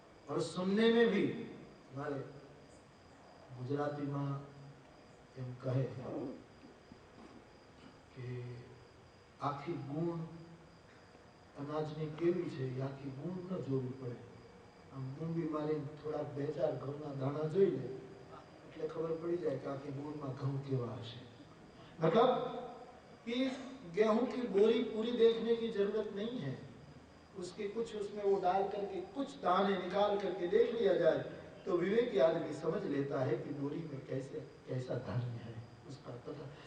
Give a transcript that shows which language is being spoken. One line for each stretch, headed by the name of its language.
Hindi: और सुनने में भी हमारे गुजराती माँ एम कहे कि
Gujarati: आखी गुण अनाजनी केवी છે આખી ગુણ ન જોવી પડે। આમ મૂંગી મારીને થોડા 2-4 ઘઉંના દાણા જોઈ લે એટલે ખબર પડી જાય કે આખી ગુણમાં ઘઉં કેવા હશે।
Hindi: मतलब कि गेहूं की बोरी पूरी देखने की जरूरत नहीं है, उसके कुछ उसमें वो डाल करके कुछ दाने निकाल करके देख लिया जाए तो विवेकी आदमी समझ लेता है कि बोरी में कैसे कैसा धान्य है उसका पता।